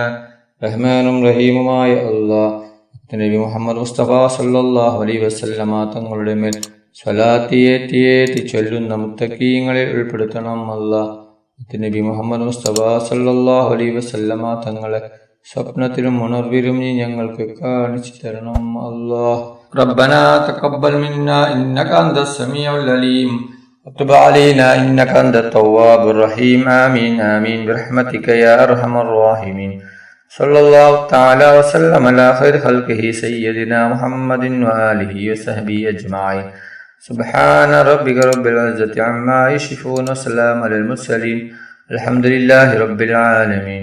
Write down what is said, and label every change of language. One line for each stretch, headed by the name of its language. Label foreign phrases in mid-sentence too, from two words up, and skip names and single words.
Malayalam: റഹ്മാനും റഹീമുമായ അല്ലാഹ് നബി മുഹമ്മദ് മുസ്തഫ
Arabic: صلى الله عليه وسلم
Malayalam: തങ്ങളുടെ മേൽ സ്വലാത്ത് ഏറ്റി ചൊല്ലുന്ന മുത്തഖീങ്ങളിൽ ഉൾപ്പെടുത്തണം അല്ലാഹ്. നബി മുഹമ്മദ് മുസ്തഫ
Arabic: صلى الله عليه وسلم
Malayalam: തങ്ങളെ സ്വപ്നത്തിലും ഉണർവിലും നീ ഞങ്ങൾക്ക് കാണിച്ചു തരണം അല്ലാഹ്.
Arabic: ربنا تقبل منا إنك أنت السميع العليم وتب علينا إنك أنت التواب الرحيم آمين آمين برحمتك يا أرحم الراحمين. صلى الله تعالى وسلم على خير خلقه سيدنا محمد وآله وصحبه أجمعين. سبحان ربك رب العزة عما يصفون وسلام على المرسلين الحمد لله رب العالمين.